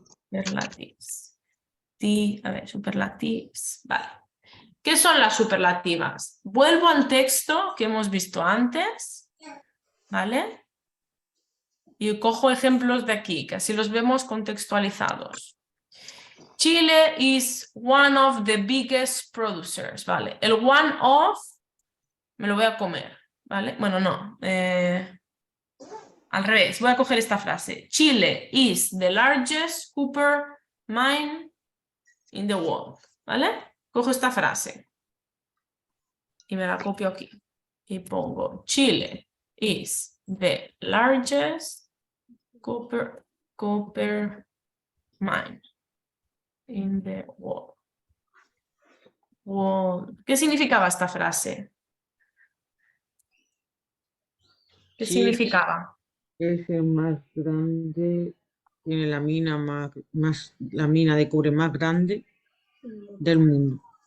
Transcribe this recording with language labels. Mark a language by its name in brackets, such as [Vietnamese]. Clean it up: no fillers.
[Spanish] Superlatives. A ver, superlatives. Vale. ¿Qué son las superlativas? Vuelvo al texto que hemos visto antes, ¿vale? Y cojo ejemplos de aquí, que así los vemos contextualizados. [English] Chile is one of the biggest producers, ¿vale? [Spanish] El [English] one of [Spanish] me lo voy a comer, ¿vale? Bueno, no. Al revés, voy a coger esta frase. [English] Chile is the largest copper mine in the world, ¿vale? [Spanish] Cojo esta frase y me la copio aquí. Y pongo [English] Chile is the largest copper mine in the world. [Spanish] ¿Qué significaba esta frase? ¿Qué Chile significaba? es el más grande, tiene la mina la mina de cobre más grande del mundo.